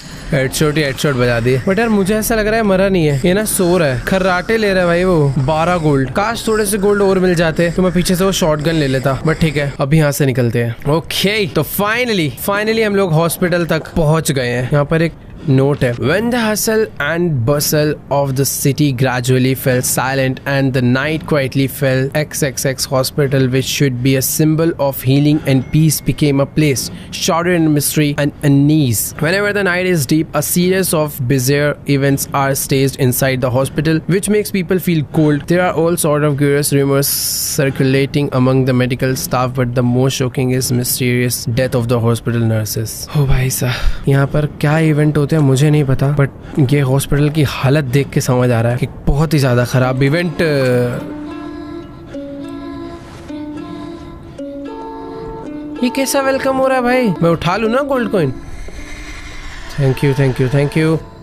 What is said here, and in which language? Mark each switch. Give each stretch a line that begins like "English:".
Hindi: Headshot ही headshot बजा दिए, but यार मुझे ऐसा लग रहा है मरा नहीं है, ये ना सो रहा है। खर्राटे ले रहा है भाई वो। 12 गोल्ड। काश थोड़े से गोल्ड और मिल जाते तो मैं पीछे से वो शॉटगन ले लेता, बट ठीक है अभी यहाँ से निकलते हैं। ओके तो फाइनली हम लोग हॉस्पिटल तक पहुंच गए हैं। यहाँ पर एक नोट है,
English: When the hustle and bustle of the city gradually fell silent and the night quietly fell, XXX Hospital, which should be a symbol of healing and peace, became a place shrouded in mystery and unease. Whenever the night is deep, a series of bizarre events are staged inside the hospital, which makes people feel cold. There are all sort of curious rumors circulating among the medical staff, but the most shocking is mysterious death of the hospital nurses.
Hindi: Oh भाई साहब, यहाँ पर क्या event होते हैं मुझे नहीं पता, बट ये हॉस्पिटल की हालत देख के समझ आ रहा है कि बहुत ही ज्यादा खराब इवेंट। ये कैसा वेलकम हो रहा है भाई? मैं उठा लूं ना gold coin? Thank you thank you thank you.